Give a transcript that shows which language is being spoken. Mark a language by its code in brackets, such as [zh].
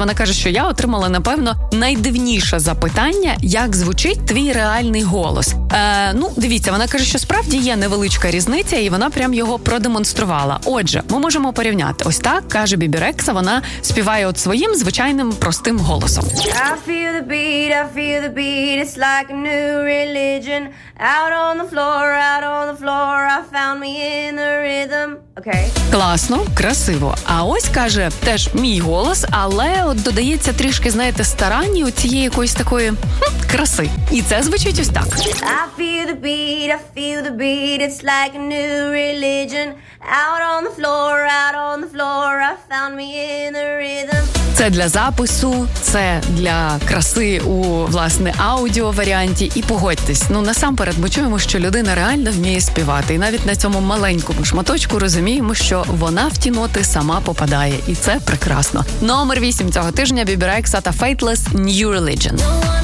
[uk] Вона каже, що я отримала, напевно, найдивніше запитання, як звучить твій реальний голос. Ну, дивіться, вона каже, що справді є невеличка різниця, і вона прям його продемонструвала. Отже, ми можемо порівняти. Ось так, каже Бібі Рекса, вона співає от своїм звичайним простим голосом. [en] I feel the beat, I feel the beat, it's like a new religion. Out on the floor, I found me in the rhythm. [uk] Okay. Класно, красиво. А ось, каже, теж мій голос, але от додається трішки, знаєте, старань у цієї якоїсь такої краси. І це звучить ось так. [en] I feel the beat, I feel the beat, it's like a new religion. Out on the floor, I found me in the rhythm. [uk] Це для запису, це для краси у, власне, аудіо-варіанті. І погодьтесь, ну, насамперед, ми чуємо, що людина реально вміє співати. І навіть на цьому маленькому шматочку розуміємо, що вона в ті ноти сама попадає. І це прекрасно. Номер 8 цього тижня – Бібі Рекса та Faithless – New Religion.